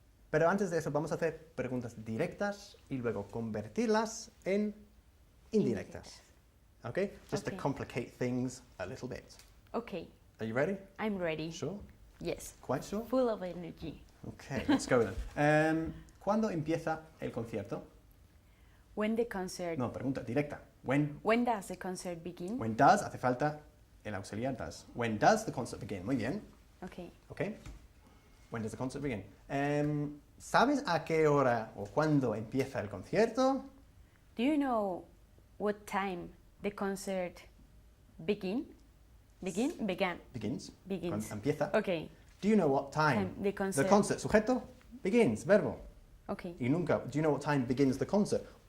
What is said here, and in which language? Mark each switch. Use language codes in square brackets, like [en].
[es] Pero antes de eso vamos a hacer preguntas directas y luego convertirlas en indirectas. [en] Okay? Just to Okay. complicate things a little bit. Okay, Are you ready? I'm ready. Sure? Yes. Quite sure? Full of energy. Okay, let's go then. [es] ¿Cuándo empieza el concierto? [en] When the concert. [es] No, pregunta directa. [en] When does the concert begin? When does, [es] hace falta el auxiliar does. [en] When does the concert begin? Muy bien. Okay. Okay. When does the concert begin? [es] ¿Sabes a qué hora o cuándo empieza el concierto? [en] Do you know what time the concert began. Begins. Begins. [es] Cuando empieza. [en] Okay. Do you know what time The concert. the concert, sujeto, begins, verbo. Okay. [es] Y nunca, [en] do you know what time begins the concert?